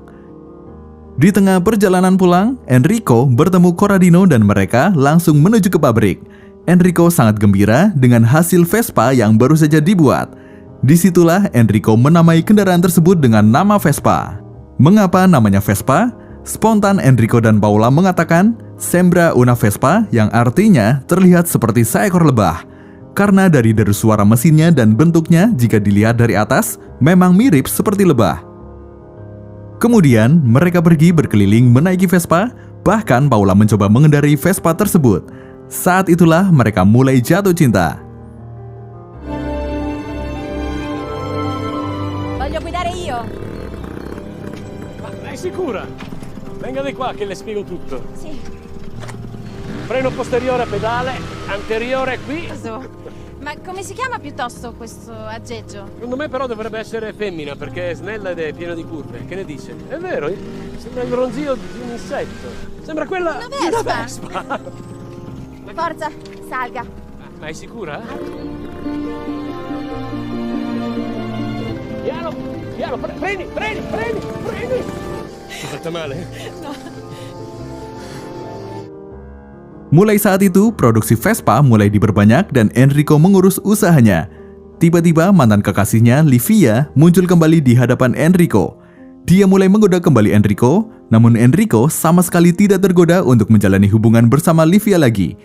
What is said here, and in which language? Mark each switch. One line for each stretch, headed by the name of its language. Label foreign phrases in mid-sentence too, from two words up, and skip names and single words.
Indonesian: Di tengah perjalanan pulang, Enrico bertemu Corradino dan mereka langsung menuju ke pabrik. Enrico sangat gembira dengan hasil Vespa yang baru saja dibuat. Disitulah Enrico menamai kendaraan tersebut dengan nama Vespa. Mengapa namanya Vespa? Spontan Enrico dan Paola mengatakan
Italian: sembra una Vespa,
Indonesian: yang artinya terlihat seperti seekor lebah. Karena dari deru suara mesinnya dan bentuknya jika dilihat dari atas memang mirip seperti lebah. Kemudian mereka pergi berkeliling menaiki Vespa, bahkan Paola mencoba mengendarai Vespa tersebut. Saat itulah mereka mulai jatuh cinta.
Italian: Voglio guidare io. Ma è sicura? Venga di qua che le spiego tutto. Sì. Freno posteriore a pedale, anteriore qui. Ma come si chiama piuttosto questo aggeggio? Secondo me però dovrebbe essere femmina perché è snella ed è piena di curve. Che ne dice? È vero? Sembra il ronzio di un insetto. Sembra quella Una di una vespa. vespa. Forza, salga. Ma è sicura? Piano, piano, freni. Ti ho fatta male? No.
Indonesian: Mulai saat itu, produksi Vespa mulai diperbanyak dan Enrico mengurus usahanya. Tiba-tiba mantan kekasihnya, Livia, muncul kembali di hadapan Enrico. Dia mulai menggoda kembali Enrico, namun Enrico sama sekali tidak tergoda untuk menjalani hubungan bersama Livia lagi.